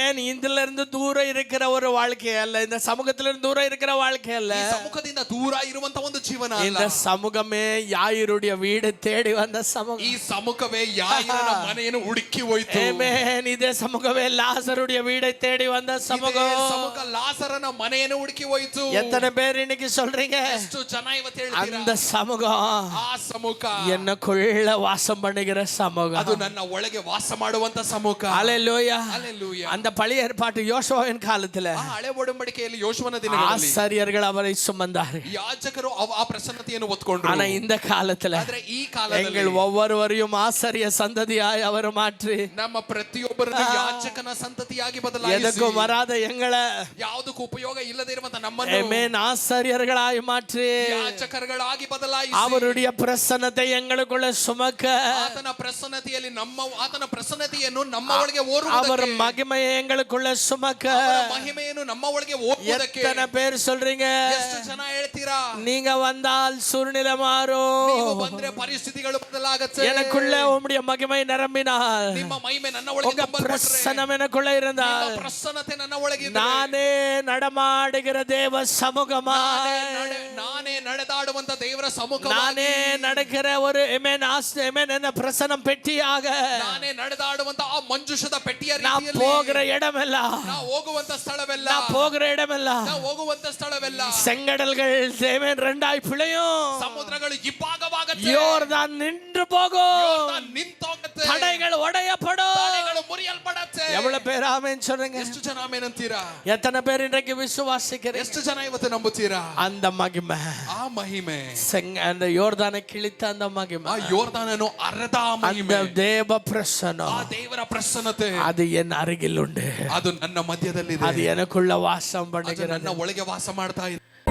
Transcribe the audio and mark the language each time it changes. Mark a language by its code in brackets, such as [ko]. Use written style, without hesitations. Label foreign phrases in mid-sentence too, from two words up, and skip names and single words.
[ta] இதுல இருந்து தூரம் இருக்கிற ஒரு வாழ்க்கை அல்ல, இந்த சமூகத்துல இருந்து தூரம் இருக்கிற வாழ்க்கை அல்ல. [kn] ಈ ಸಮ್ಮುಖದಿಂದ ದೂರ ಇರುವಂತ ಒಂದು ಜೀವನ ಅಲ್ಲ. [ta] இந்த சமூகமே யாயிருடைய வீடு தேடி வந்த சமூகம். [kn] ಈ ಸಮ್ಮುಖವೇ ಯಾಯಿರನ ಮನೆಯನ್ನು ಹುಡುಕಿ ಹೋಯಿತು. [ta] ಆಮೆನ್. [kn] ಇದೇ ಸಮೂಹವೇ [ta] ಲಾಜರುடைய வீடை தேடி வந்த சமூகம். [kn] ಸಮ್ಮುಖ ಲಾಸರನ ಮನೆಯನ್ನು ಹುಡುಕಿ ಹೋಯಿತು. [ta] எத்தனை பேர் இன்னைக்கு சொல்றீங்க? [kn] ಎಷ್ಟು ಜನ ಇವತ್ತು ಹೇಳ್ತೀರಾ? [ta] அந்த சமூகம் [kn] ಆ ಸಮ್ಮುಖ [ta] எனக்குள்ள வாசம் பண்ணுகிற சமூகம். [kn] ಅದು ನನ್ನ ಒಳಗೆ ವಾಸ ಮಾಡುವಂತ ಸಮ್ಮುಖ. [ta] ஹalleluya. [kn] ಹಲ್ಲೆಲೂಯಾ. [ta] அந்த பழைய ஏற்பாட்டு யோசுவாவின் காலத்துல [kn] ಆ ಹಳೆ ಒಡಂಬಡಿಕೆಯಲ್ಲಿ ಯೋಶುವನ ದಿನಗಳಲ್ಲಿ [ta] ஆசாரியர்கள் அவரை சுமந்தார்கள். [kn] ಯಾಜಕರು ಆ ಪ್ರಸನ್ನತೆಯನ್ನು ಹೊತ್ತುಕೊಂಡರು. [ta] ஆனா இந்த காலத்துல [kn] ಆದ್ರೆ ಈ ಕಾಲದಲ್ಲಿ [ta] எங்கள் ஒவ்வொருவரையும் ஆசாரிய சந்ததியாய் அவர் மாற்றி [kn] ನಮ್ಮ ಪ್ರತಿಯೊಬ್ಬರನ್ನು ಯಾಜಕನ ಸಂತತಿಯಾಗಿ ಬದಲಾಯಿಸಿ [ta] எதுக்கும் வராத எங்களை [kn] ಯಾವುದಕ್ಕೂ ಉಪಯೋಗ ಇಲ್ಲದೆ ಇರುವಂತ ನಮ್ಮನ್ನು [ta] ஆமென் ஆசாரியர்களாய் மாற்றி [kn] ಯಾಜಕರುಗಳಾಗಿ ಬದಲಾಯಿಸಿ [ta] அவருடைய பிரசன்னத்தை எங்களுக்குள்ள சுமக்க [kn] ಆತನ ಪ್ರಸನ್ನತೆಯಲ್ಲಿ ಆತನ ಪ್ರಸನ್ನತೆಯನ್ನು ನಮ್ಮ ಒಳಗೆ [ta] அவர் [kn] ಓರುವುದಕ್ಕೆ [ta] மகிமையை எங்களுக்குள்ள சுமக்க [kn] ಅವರ ಮಹಿಮೆಯನ್ನು ನಮ್ಮ ಒಳಗೆ ಓರುವುದಕ್ಕೆ [ta] எத்தனை பேர் சொல்றீங்க? [kn] ಎಷ್ಟು ಜನ ಹೇಳ್ತೀರಾ? [ta] நீங்க வந்தால் சூழ்நிலை மாறும். [kn] ನೀವು ಬಂದ್ರೆ ಪರಿಸ್ಥಿತಿಗಳು ಬದಲಾಗುತ್ತೆ. [ta] எனக்குள்ள உம்முடைய மகிமை நிரம்பினால் [kn] ನಿಮ್ಮ ಮಹಿಮೆ ನನ್ನ ಒಳಗೆ [ta] உங்க [kn] ತುಂಬಲ್ಪಟ್ರೆ, [ta] பிரசன்னம் எனக்குள்ள இருந்தால் [kn] ನಿಮ್ಮ ಪ್ರಸನ್ನತೆ ನನ್ನ ಒಳಗೆ ಇದ್ದರೆ, [ta] நானே நடமாடுகிற தேவ சமூகமா [kn] ನಾನೇ ನಡೆದಾಡುವಂತ ದೇವರ ಸಮ್ಮುಖ, [ta] நானே நடக்கிற ஒரு என்ன பிரசனம் பெட்டியாக [kn] ನಾನೇ ನಡೆದಾಡುವಂತ ಆ ಮಂಜುಷದ ಪೆಟ್ಟಿಯ [ta] நான் [kn] ರೀತಿಯಲ್ಲಿ [ta] போகிற இடமெல்லாம் [kn] ನಾವು ಹೋಗುವಂತ ಸ್ಥಳವೆಲ್ಲ, [ta] நான் போகிற இடமெல்லாம் [kn] ನಾವು ಹೋಗುವಂತ ಸ್ಥಳವೆಲ್ಲ [ta] செங்கடல்கள் தேவன் ரெண்டாய் பிழையும், [kn] ಸಮುದ್ರಗಳು ಇಬ್ಬಾಗವಾಗುತ್ತೆ, [ta] யோர்தான் நின்று போகும், [kn] ಯೋರ್ದಾನ್ ನಿಂತೋಗುತ್ತೆ, [ta] தடைகள் உடையப்படும். [kn] ತಡೆಗಳು ಮುರಿಯಲ್ಪಡುತ್ತೆ. [ta] எவ்வளவு பேர் ஆமென் சொல்றீங்க? [kn] ಎಷ್ಟು ಜನ ಆಮೆನ್ ಅಂತೀರಾ? [ta] எத்தனை பேர் இன்றைக்கு விசுவாசிக்கிறீங்க? [kn] ಎಷ್ಟು ಜನ ಇವತ್ತು ನಂಬುತ್ತೀರಾ? [ta] அந்த மகிமை, [kn] ಆ ಮಹಿಮೆ, [ta] அந்த யோர்தானை கிழித்த அந்த மகிமை, [kn] ಆ ಯೋರ್ದಾನನು ಅರ್ಧ [ta] அந்த [kn] ಮಹಿಮೆ, [ta] தேவ பிரசன்னம், [kn] ಆ ದೇವರ ಪ್ರಸನ್ನತೆ [ta] அது என் அருகில் உண்டு. [kn] ಅದು ನನ್ನ ಮಧ್ಯದಲ್ಲಿ [ta] அது [kn] ಇದೆ, [ta] எனக்குள்ள வாசம் [kn] ಅದು [ta] பண்ணுகிறது. [kn] ನನ್ನ ಒಳಗೆ ವಾಸ ಮಾಡ್ತಾ ಇದೆ.